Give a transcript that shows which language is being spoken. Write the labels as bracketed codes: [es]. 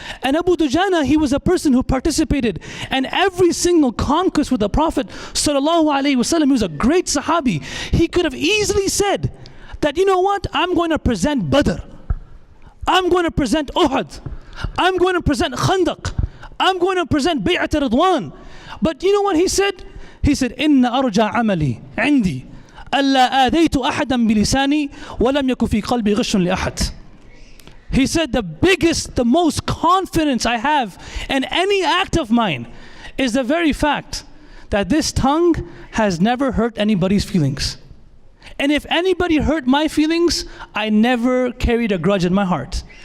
[en] And Abu Dujana, he was a person who participated in every single conquest with the Prophet sallallahu alaihi wasallam. He was a great Sahabi. He could have easily said that, you know what, I'm going to present Badr. I'm going to present Uhud. I'm going to present Khandaq. I'm going to present Bay'at Ridwan. But you know what he said? He said, [ar] Inna arja amali indi. ألا آذيت أحدا بلساني ولم يكن في قلبي غش لأحد. [en] He said the biggest, the most confidence I have in any act of mine is the very fact that this tongue has never hurt anybody's feelings. And if anybody hurt my feelings, I never carried a grudge in my heart.